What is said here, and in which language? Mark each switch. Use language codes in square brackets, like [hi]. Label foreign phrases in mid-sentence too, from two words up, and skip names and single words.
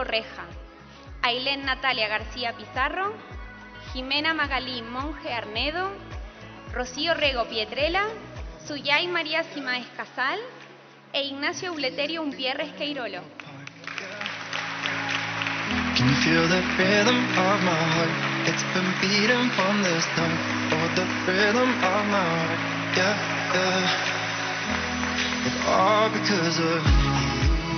[gl] Reja, Ailén Natalia García Pizarro, Jimena Magalí Monge Arnedo, Rocío Rego Pietrela, Suyay María Simaes Casal e Ignacio Uleterio Umpierres Queirolo. [en] Can you feel the rhythm of my heart? It's been beating from the start. Oh, the rhythm of my heart. Yeah, yeah. It's all because of you.